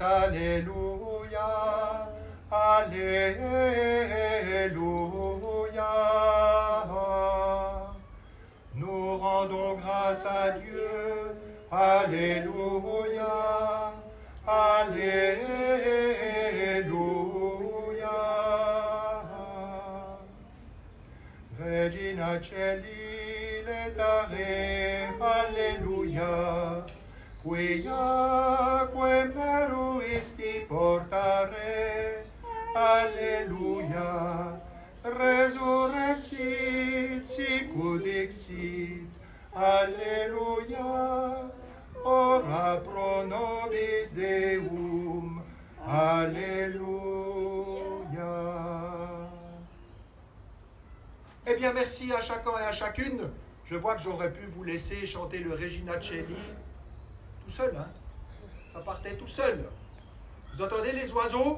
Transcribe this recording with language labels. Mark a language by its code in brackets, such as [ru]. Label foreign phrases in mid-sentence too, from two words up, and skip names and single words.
[fr] Alléluia. Alléluia. Nous rendons grâce à Dieu. Alléluia. Alléluia. [la] Regina Celi letare. Alléluia. Quia meruisti portare. Alléluia. Resurrexit, sicut dixit. Alléluia. Ora pro nobis Deum. Alléluia. [fr] Eh bien, merci à chacun et à chacune. Je vois que j'aurais pu vous laisser chanter le Regina Coeli tout seul, hein. Ça partait tout seul. Vous entendez les oiseaux?